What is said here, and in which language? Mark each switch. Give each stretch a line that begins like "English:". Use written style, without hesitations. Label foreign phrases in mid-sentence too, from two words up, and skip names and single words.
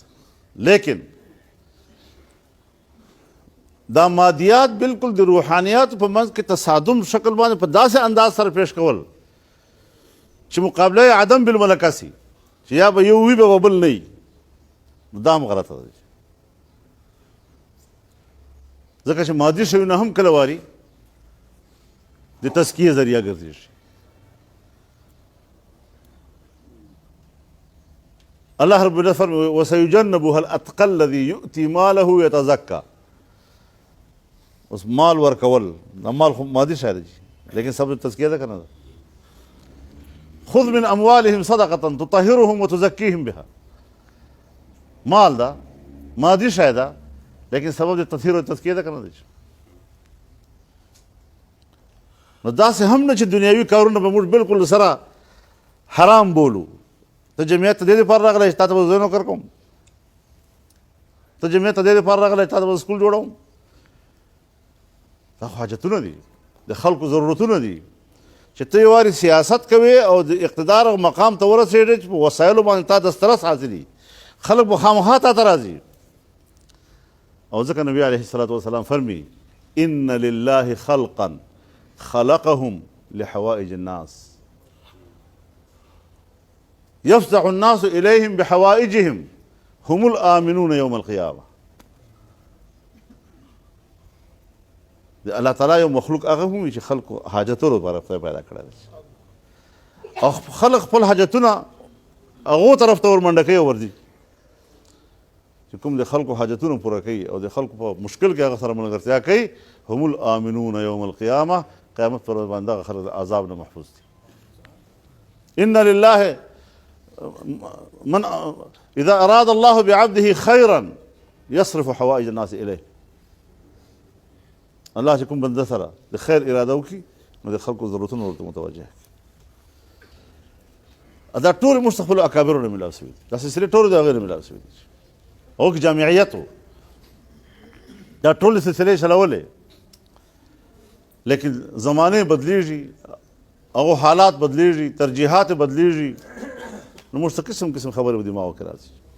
Pashto: لیکن دا مادیات بالکل د روحانیات په منځ کې تصادم شکل باندې په داسې انداز سره پیش کول چې مقابله
Arabic: عدم بالملکه
Pashto: سي، چې یا به یو وي به بل نه وي، نو دا هم غلطه ده. ځکه چې مادي شیونه هم کله واري د تزکیې ذریعه ګرځېږي الله
Arabic: رب العزت
Pashto: فرمایي
Arabic: وسيجنبها الاتقى الذي يؤتي ماله يتزكى.
Pashto: اوس مال ورکول دا مال خو مادي شی دی لیکن سبب تزکیه ده که نه ده.
Arabic: خذ من اموالهم صدقه تطهرهم وتزکیهم بها.
Pashto: مال دا مادي شی ده لیکن سبب د تطهیر او تزکیه ده که نه ده. نو داسې هم نه چې دنیاوي کارونه به موږ بالکل سره حرام بولو. ته جمعیت ته دې دپاره راغلی چې تا ته به زه نوکر کوم، ته جمعیت ته دې دپاره راغلی چې تا ته به سکول جوړوم. دا خو حاجتونه دي، د خلکو ضرورتونه دي چې ته یې وارې سیاست کوې او د اقتدار او مقام ته ورسېږې چې په وسایلو باندې تا دسترس حاصلي، خلک به خامخا تا ته راځي. او ځکه نبي
Arabic: علیه الصلاة والسلام فرمي ان لله خلقا خلقهم لحوائج الناس يفزع الناس إليهم بحوائجهم هم الآمنون يوم القيامة.
Pashto: الله تعالی یو مخلوق هغه هم چې خلکو حاجتونو لپاره خدای پیدا کړی دی او خلک خپل حاجتونه هغو طرف ته ورمنډه کوي او ورځي چې کوم د خلکو حاجتونه پوره کوي او د خلکو په مشکل کې هغه سره ملګرتیا کوي.
Arabic: هم الآمنون یوم القیامة،
Pashto: قیامت پر ورځ باندې هغه خلک د عذاب نه محفوظ دي.
Arabic: ان لله من اذا اراد الله بعبده خيرا يصرف حوائج الناس اليه.
Pashto: الله چې کوم بنده سره د خیر اراده وکړي نو د خلکو ضرورتونه ورته متوجه کړي. دا ټول موږ ته خپلو اکابرو نه میلاو شوي دي، دا سلسلې ټولې د هغې نه میلاو شوي دي. هغو کې جامعیت و، دا ټولې سلسلې چلولې، لیکن زمانې بدلیږي، هغو حالات بدلیږي، ترجیحات بدلیږي، نو موږ ته قسم قسم خبرې په دماغو کې راځي.